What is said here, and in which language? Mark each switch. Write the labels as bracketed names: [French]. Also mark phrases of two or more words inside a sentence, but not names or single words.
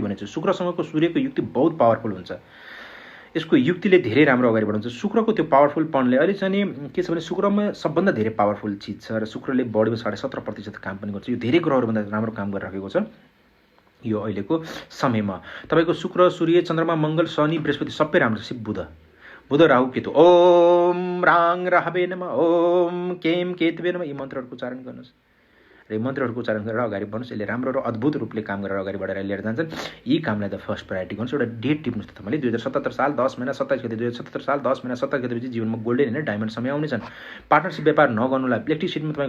[Nepali] भनेको छु शुक्रसँगको सूर्यको युक्ति बहुत पावरफुल हुन्छ यसको युक्तिले धेरै राम्रो अगाडि बढाउँछ शुक्रको त्यो पावरफुलपनले अहिले चाहिँ के छ भने शुक्रमा सबभन्दा धेरै पावरफुल चिज छ र शुक्रले बढेको 17.5% काम पनि गर्छ यो धेरै ग्रहहरूभन्दा राम्रो काम गरिरहेको छ यो अहिलेको समयमा तपाईँको शुक्र सूर्य चन्द्रमा मङ्गल शनि बृहस्पति सबै राम्रो छ बुध राहु केतु [Sanskrit] ओम राङ राहवे नमः ओम केम केतवे नमः [Nepali] यी मन्त्रहरूको उच्चारण गर्नुहोस् र यी मन्त्रहरूको उच्चारण गरेर अगाडि बढ्नुहोस् यसले राम्रो र अद्भुत रूपले काम गरेर अगाडि बढेर लिएर जान्छन् यी कामलाई त फर्स्ट प्रायोरिटी गर्नुहोस् एउटा डेट टिप्नुहोस् त तपाईँले 2077 साल 10 महिना 27 गते 2077 साल 10 महिना 27 गतेपछि जीवनमा गोल्डन होइन डायमन्ड समय आउनेछन् पार्टनरसिप व्यापार नगर्नुलाई इलेक्ट्रिसिटीमा तपाईँको